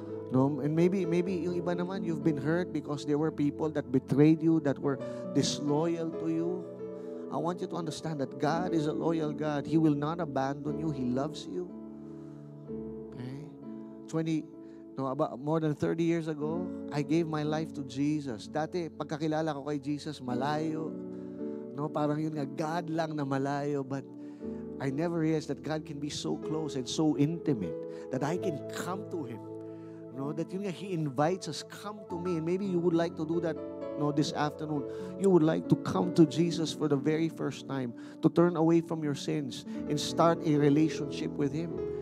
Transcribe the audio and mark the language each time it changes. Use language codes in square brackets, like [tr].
[en] No, and maybe [tl] yung iba naman, [en] you've been hurt because there were people that betrayed you, that were disloyal to you. I want you to understand that God is a loyal God. He will not abandon you. He loves you. Okay? About more than 30 years ago, I gave my life to Jesus. [tl] Dati, pagkakilala ko kay Jesus, malayo. No, parang yun nga, God lang na malayo. [en] But I never realized that God can be so close and so intimate that I can come to Him. No, that [tl] yun nga, [en] He invites us, come to me. And maybe you would like to do that this afternoon. You would like to come to Jesus for the very first time, to turn away from your sins and start a relationship with Him.